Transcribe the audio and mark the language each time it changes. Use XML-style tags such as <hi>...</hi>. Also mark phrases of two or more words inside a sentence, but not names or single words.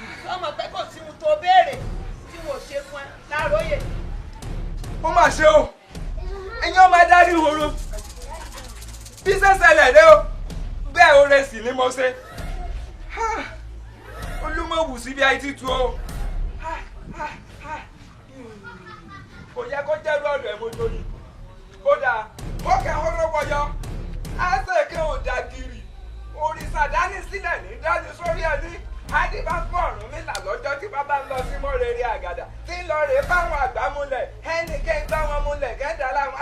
<yo>Sọ mọ̀ pé kò sí ohun tó béèrè tí mo ṣe fún ẹ láàárọ̀ yè. Ó mà ṣe o. Ẹ̀yin ọmọ adarí ìhòòrò. Bí ṣe ṣẹlẹ̀ dé o. Bẹ́ẹ̀ o rẹ̀ sì ni mo ṣe. Ha! Olúmọ̀wù sí bí i ti tu o. Ha! Ha! Ha! Kò yẹ kó jẹ́rú ọ̀dọ̀ ẹ̀ mo torí. Ó dáa, ó kẹ́ ọ́ lọ́wọ́ yọ. Á ṣe kí o dà gírì. Òrìṣà dání sílẹ̀ ní dání sórí ẹni. Á dì bá fún Ọ̀rúnmìlà lọ́jọ́ tí bàbá ń lọ sí Mọ́rẹ́rẹ́ Àgàdà. Tí ń lọ rè fáwọn àgbà múlẹ̀. Ẹnì kẹ́ ń gbá wọn múlẹ̀, kẹ́ ń dà láwọn.</yo>